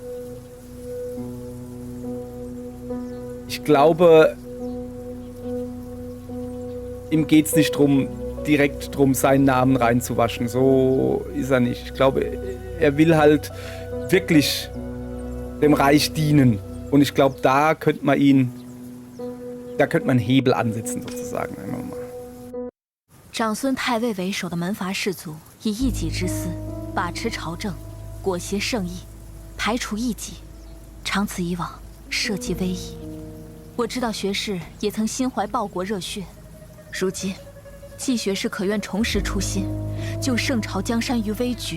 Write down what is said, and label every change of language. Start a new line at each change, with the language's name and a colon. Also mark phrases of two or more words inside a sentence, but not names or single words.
German: Ich glaube, ihm geht es nicht direkt darum, seinen Namen reinzuwaschen. So ist er nicht. Ich glaube, er will halt wirklich dem Reich dienen. Und ich glaube, da könnte man einen Hebel ansetzen, sozusagen.
Chinese: 长孙太尉为首的门阀士族，以一己之私把持朝政，裹挟圣意，排除异己，长此以往，社稷危矣。我知道学士也曾心怀报国热血，如今季学士可愿重拾初心，救圣朝江山于危局？